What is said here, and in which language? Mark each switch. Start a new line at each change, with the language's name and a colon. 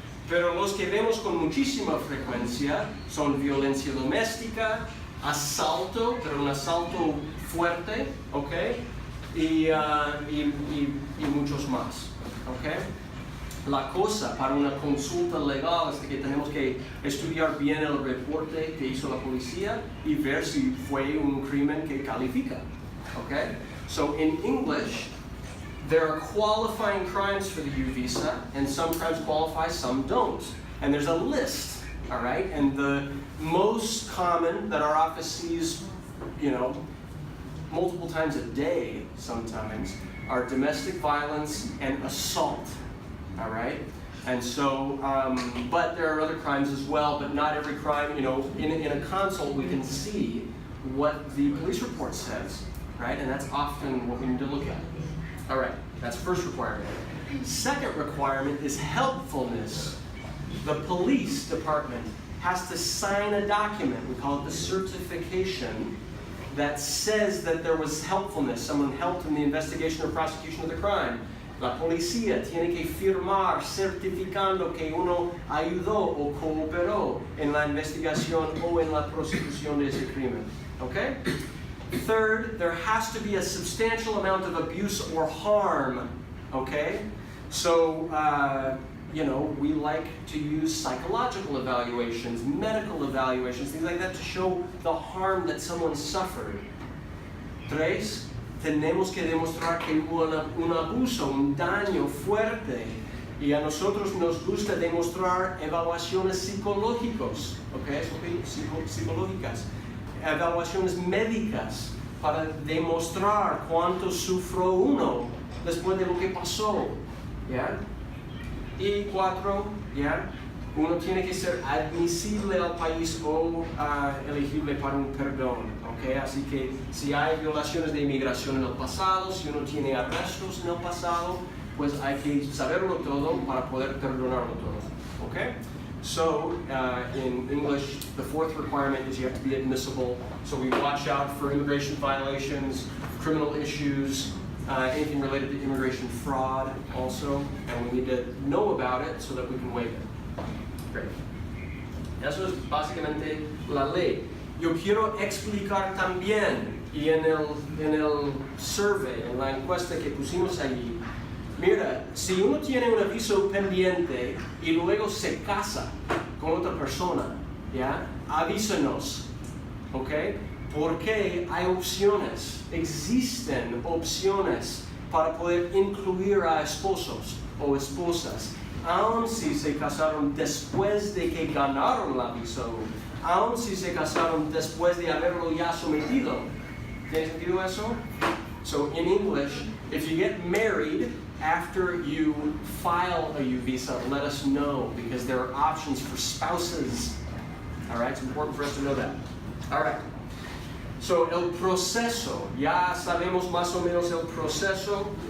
Spanish: Pero los que vemos con muchísima frecuencia son violencia doméstica, asalto, pero un asalto fuerte, okay? Y muchos más, okay? La cosa para una consulta legal es que tenemos que estudiar bien el reporte que hizo la policía y ver si fue un crimen que califica. Okay?
English: So in English, there are qualifying crimes for the U visa, and some crimes qualify, some don't. And there's a list, all right? And the most common that our office sees, you know, multiple times a day sometimes, are domestic violence and assault. All right, and so, but there are other crimes as well, but not every crime, you know, in a consult we can see what the police report says, right? And that's often what we need to look at. All right, that's first requirement. Second requirement is helpfulness. The police department has to sign a document, we call it the certification, that says that there was helpfulness, someone helped in the investigation or prosecution of the crime.
Spanish: La policía tiene que firmar certificando que uno ayudó o cooperó en la investigación o en la prosecución de ese crimen. Okay?
English: Third, there has to be a substantial amount of abuse or harm. Okay? So, you know, we like to use psychological evaluations, medical evaluations, things like that to show the harm that someone suffered.
Spanish: Tres, tenemos que demostrar que hubo un abuso, un daño fuerte, y a nosotros nos gusta demostrar evaluaciones psicológicas, ¿okay? Psicológicas, evaluaciones médicas para demostrar cuánto sufrió uno después de lo que pasó, ¿ya? Y 4, ¿ya? Uno tiene que ser admisible al país o elegible para un perdón, ¿ok? Así que si hay violaciones de inmigración en el pasado, si uno tiene arrestos en el pasado, pues hay que saberlo todo para poder perdonarlo todo, ¿ok?
English: So, in English, the fourth requirement is you have to be admissible. So we watch out for immigration violations, criminal issues, anything related to immigration fraud also, and we need to know about it so that we can waive it. Great.
Spanish: Eso es básicamente la ley. Yo quiero explicar también, y en el survey, en la encuesta que pusimos allí, mira, si uno tiene un aviso pendiente y luego se casa con otra persona, ¿ya? Avísanos, ¿ok? Porque hay opciones, existen opciones para poder incluir a esposos o esposas, aun si se casaron después de que ganaron la visa, aun si se casaron después de haberlo ya sometido. ¿Tiene sentido eso?
English: So in English, if you get married after you file a U visa, let us know, because there are options for spouses. All right, it's important for us to know that. All right.
Spanish: So el proceso, ya sabemos más o menos el proceso.